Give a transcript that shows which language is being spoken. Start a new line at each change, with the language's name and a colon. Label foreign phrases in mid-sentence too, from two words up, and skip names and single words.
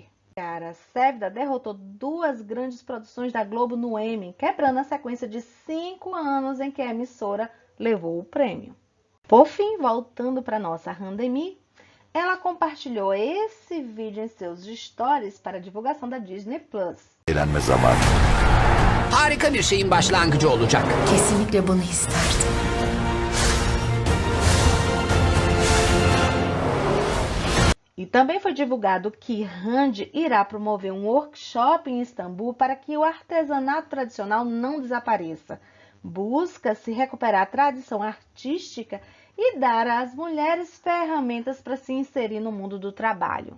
Portuguese: Cara Sévida derrotou duas grandes produções da Globo no Emmy, quebrando a sequência de 5 anos em que a emissora levou o prêmio. Por fim, voltando para nossa Randemi, ela compartilhou esse vídeo em seus stories para a divulgação da Disney+.
Turkish: Eğlenme zamanı. Harika bir şeyin başlangıcı olacak. Kesinlikle bunu isterdim.
Portuguese: E também foi divulgado que Randy irá promover um workshop em Istambul para que o artesanato tradicional não desapareça. Busca-se recuperar a tradição artística e dar às mulheres ferramentas para se inserir no mundo do trabalho.